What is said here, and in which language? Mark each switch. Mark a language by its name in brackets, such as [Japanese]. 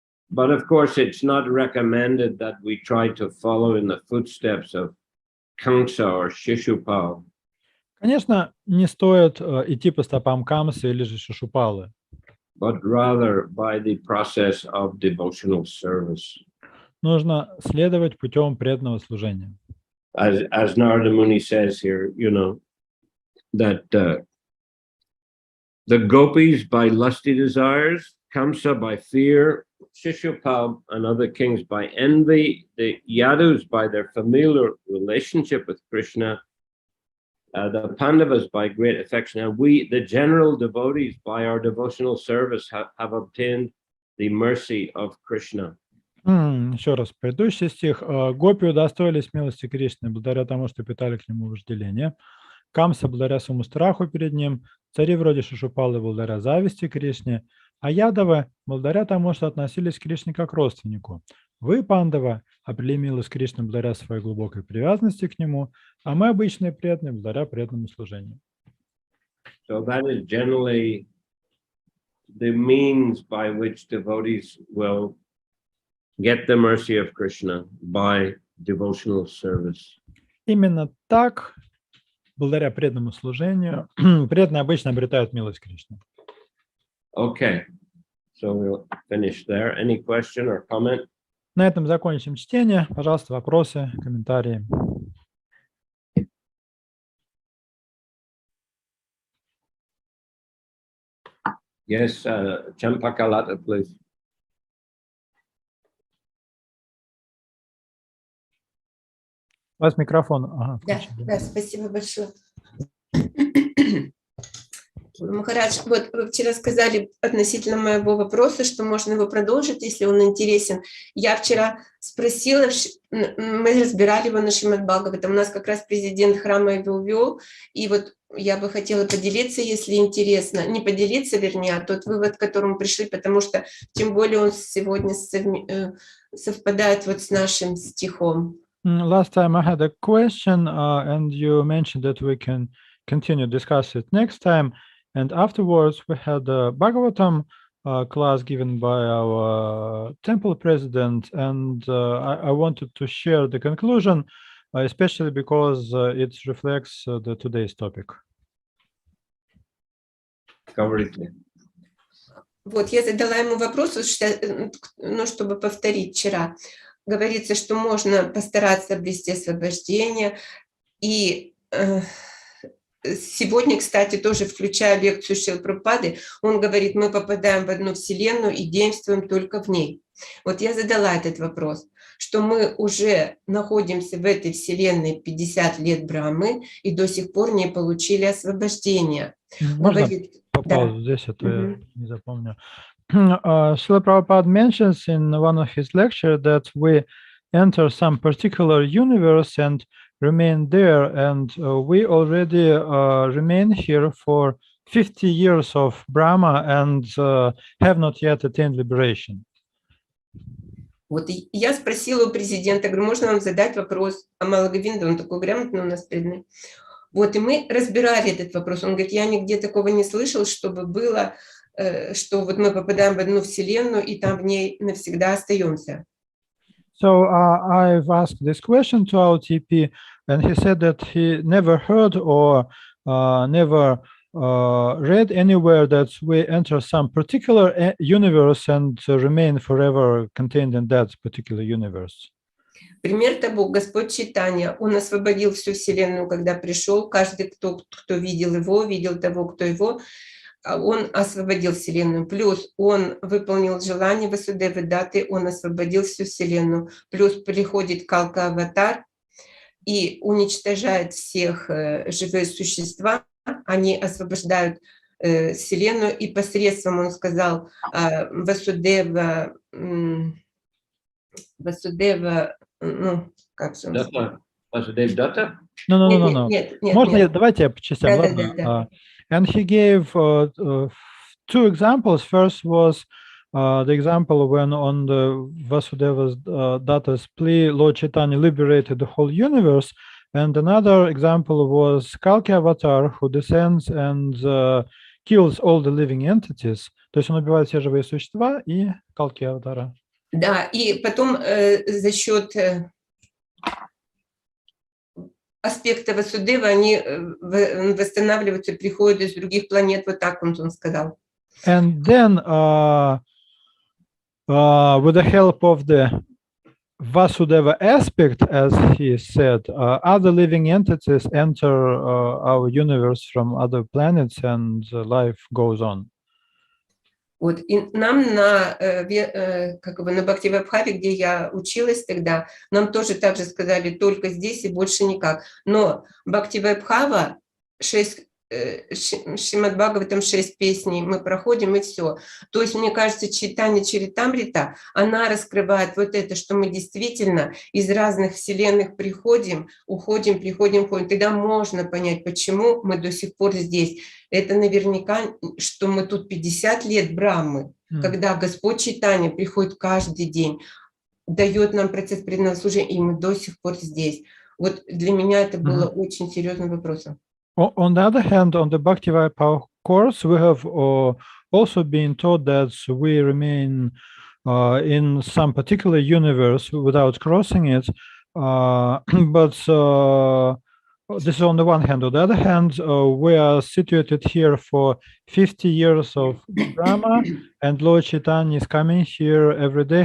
[English] But of course, it's not recommended that we try to follow in the footsteps of Kamsa or Shishupal. [Russian] Конечно, не стоит идти по стопам Камсы или же Шишупалы, [English] but rather by the process of devotional service. [Russian] нужно следовать путем преданного служения. [English] As Narada Muni says here, you know, that the gopis by lusty desires, Kamsa by fear, Shishupal and other kings by envy, the Yadus by their familiar relationship with Krishna, the Pandavas by great affection, and we, the general devotees, by our devotional service, have obtained the mercy of Krishna. [Russian] Еще раз, предыдущий стих. Гопи удостоились милости Кришны благодаря тому, что питали к нему вожделение. Камса благодаря своему страху перед ним. Цари вроде Шишупалы благодаря зависти Кришне. А Ядавы благодаря тому, что относились к Кришне как к родственнику. Вы, Пандава, обрели милость Кришны благодаря своей глубокой привязанности к нему, а мы, обычные преданные, благодаря преданному служению. [English] So that is generally the means by which devotees will get the mercy of Krishna by devotional service. [Russian] Именно так, благодаря преданному служению, преданные обычно обретают милость Кришны. [English] Okay, so we'll finish there. Any question or comment? [Russian] На этом закончим чтение. Пожалуйста, вопросы, комментарии. [English] Yes, Champakalata, please. [Russian] У вас микрофон. Ага, Да, спасибо большое. Махарадж, вот вы вчера сказали относительно моего вопроса, что можно его продолжить, если он интересен. Я вчера спросила, мы разбирали его на Шримад Бхагаватам, у нас как раз президент храма его вел, и вот я бы хотела поделиться, если интересно, не поделиться, вернее, а тот вывод, к которому пришли, потому что тем более он сегодня совпадает вот с нашим стихом. [English] Last time I had a question, and you mentioned that we can continue discuss it next time. And afterwards, we had a Bhagavatam class given by our temple president, and I wanted to share the conclusion, especially because it reflects the today's topic. [Russian] Вот, я задала ему вопрос, ну, чтобы повторить вчера. Говорится, что можно постараться обрести освобождение. И сегодня, кстати, тоже включая лекцию Шрилы Прабхупады, он говорит, мы попадаем в одну вселенную и действуем только в ней. Вот я задала этот вопрос, что мы уже находимся в этой вселенной 50 лет Брахмы и до сих пор не получили освобождения. Можно попал здесь, а то я не запомню. [English] Шрила Прабхупада mentions in one of his lectures that we enter some particular universe and remain there, and we already remain here for 50 years of Brahma and have not yet attained liberation. [Russian] Вот я спросила у президента, говорю, можно вам задать вопрос о Малоговинде, он такой грамотный у нас преданный. Вот, и мы разбирали этот вопрос. Он говорит, я нигде такого не слышал, чтобы было, что вот мы попадаем в одну вселенную и там в ней навсегда остаемся. [English] So I've asked this question to our TP, and he said that he never heard or never read anywhere that we enter some particular universe and remain forever contained in that particular universe. [Russian] Пример того, Господь Чайтанья, Он освободил всю вселенную, когда пришел. Каждый, кто видел его, видел того, кто его, он освободил вселенную. Плюс он выполнил желание Васудевы Даты, он освободил всю вселенную. Плюс приходит Калка-аватар и уничтожает всех живые существа. Они освобождают вселенную, и посредством, он сказал, Васудева, ну, как же он сказал? [English] Vasudeva Datta? No. [Russian] Нет. Можно, давайте я по частям, ладно? Да. [English] And he gave two examples. First was the example when on the Vasudeva's Datta's plea, Lord Chaitanya liberated the whole universe. And another example was Kalki Avatar, who descends and kills all the living entities. [Russian] То есть он убивает все живые существа и Калки Аватара. Да, и потом за счет аспекта Васудева они восстанавливаются, приходят из других планет, вот так он сказал. [English] And then, with the help of the Vasudeva aspect, as he said, other living entities enter our universe from other planets, and life goes on. [Russian] Вот, и нам на Бхактиведанте, где я училась тогда, нам тоже так же сказали, только здесь и больше никак. Но Бхактиведанта 6, Шримад Бхагаватам 6 песней мы проходим, и все. То есть, мне кажется, Чайтанья Чаритамрита, она раскрывает вот это, что мы действительно из разных вселенных приходим, уходим, приходим, ходим. Тогда можно понять, почему мы до сих пор здесь. Это наверняка, что мы тут 50 лет Брахмы, когда Господь Чайтанья приходит каждый день, дает нам процесс преданного служения, и мы до сих пор здесь. Вот для меня это было очень серьезным вопросом. [English] On the other hand, on the Bhaktivinoda Power course, we have also been taught that we remain in some particular universe without crossing it. But this is on the one hand. On the other hand, we are situated here for 50 years of drama, and Lord Chaitanya is coming here every day.